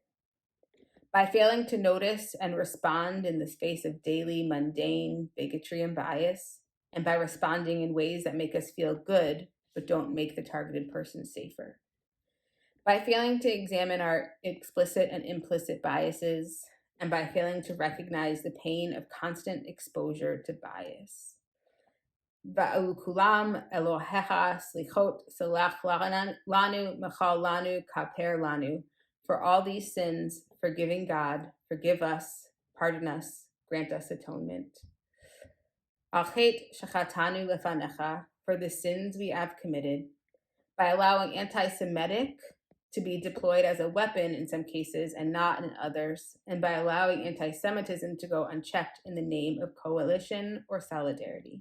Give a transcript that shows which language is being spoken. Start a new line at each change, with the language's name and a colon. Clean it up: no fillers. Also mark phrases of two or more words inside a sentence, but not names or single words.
English: By failing to notice and respond in the face of daily mundane bigotry and bias, and by responding in ways that make us feel good but don't make the targeted person safer. By failing to examine our explicit and implicit biases, and by failing to recognize the pain of constant exposure to bias.
Hebrew: ועל כולם אלוה סליחות סלח לנו מחל לנו כפר לנו.
English: For all these sins, forgiving God, forgive us, pardon us, grant us atonement.
Hebrew: על חטא שחטאנו לפניך,
English: for the sins we have committed, by allowing anti-Semitic to be deployed as a weapon in some cases and not in others, and by allowing anti-Semitism to go unchecked in the name of coalition or solidarity.